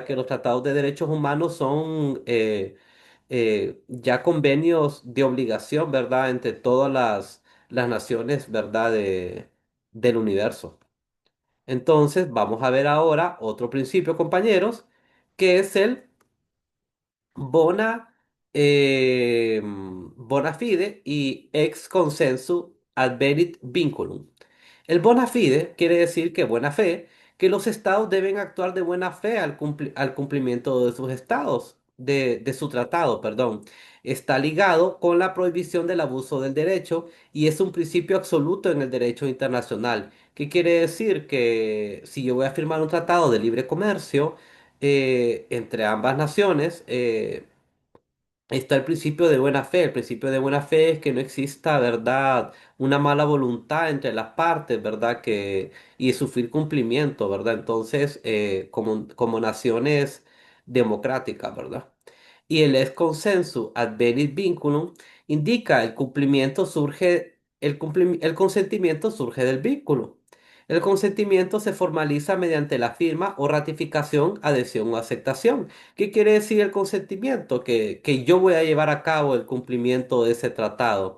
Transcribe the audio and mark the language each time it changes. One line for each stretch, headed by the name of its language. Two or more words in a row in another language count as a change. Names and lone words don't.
Spanish: Que los tratados de derechos humanos son ya convenios de obligación, ¿verdad? Entre todas las naciones, ¿verdad? Del universo. Entonces, vamos a ver ahora otro principio, compañeros, que es el
Latin: bona fide
Spanish: y
Latin: ex consensu advenit vinculum.
Spanish: El
Latin: bona fide
Spanish: quiere decir que buena fe, que los estados deben actuar de buena fe al cumplimiento de sus estados, de su tratado, perdón. Está ligado con la prohibición del abuso del derecho y es un principio absoluto en el derecho internacional. ¿Qué quiere decir? Que si yo voy a firmar un tratado de libre comercio entre ambas naciones, está el principio de buena fe. El principio de buena fe es que no exista, ¿verdad? Una mala voluntad entre las partes, ¿verdad? Y sufrir cumplimiento, ¿verdad? Entonces, como naciones democráticas, ¿verdad? Y el
Latin: ex consensu advenit vinculum
Spanish: indica el consentimiento surge del vínculo. El consentimiento se formaliza mediante la firma o ratificación, adhesión o aceptación. ¿Qué quiere decir el consentimiento? Que yo voy a llevar a cabo el cumplimiento de ese tratado.